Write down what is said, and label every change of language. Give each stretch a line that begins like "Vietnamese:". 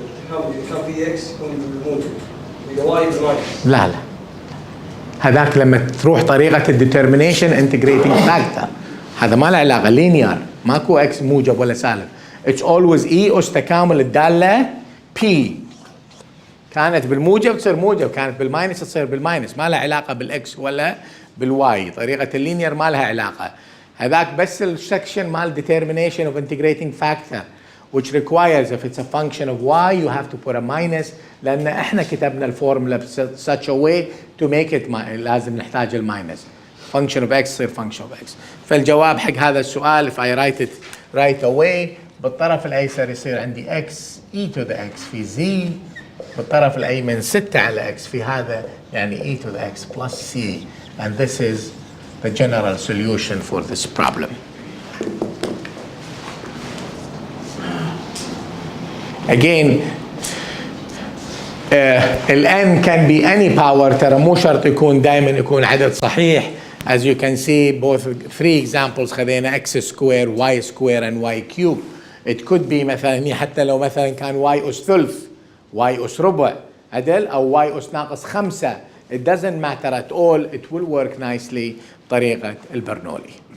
Arabic: كان في اكس يكون بالموجب واي بالماينس. لا هذاك لما تروح طريقة الديترمينيشن انتجريتنج فاكتور، هذا ما له علاقة لينير، ماكو اكس موجب ولا سالب.
English: It's always E
Arabic: أس تكامل الدالة
English: P.
Arabic: كانت بالموجب تصير موجب، كانت بالماينس تصير بالماينس، ما لها علاقة بالاكس ولا بالواي. طريقة اللينير ما لها علاقة. هذاك بس السكشن مال determination of integrating factor
English: which requires if it's a function of y you have to put a minus
Arabic: لأن احنا كتبنا الفورمولا
English: such a way to make it
Arabic: لازم نحتاج الماينس. function of x يصير function of x. فالجواب حق هذا السؤال
English: if I write it right away
Arabic: بالطرف الأيسر يصير عندي x e to the x في z، بالطرف الأيمن 6 على x في هذا يعني e to the x plus c,
English: and this is the general solution for this problem.
Arabic: Again, ال n
English: can be any power،
Arabic: ترى مو شرط يكون دائما يكون عدد صحيح.
English: As you can see both 3 examples خذينا x square, y square and y cube. It could be
Arabic: مثلا حتى لو مثلا كان y أس ثلث y أس ربع عدل أو y أس ناقص 5.
English: It doesn't matter at all. It will work nicely
Arabic: بطريقة البرنولي.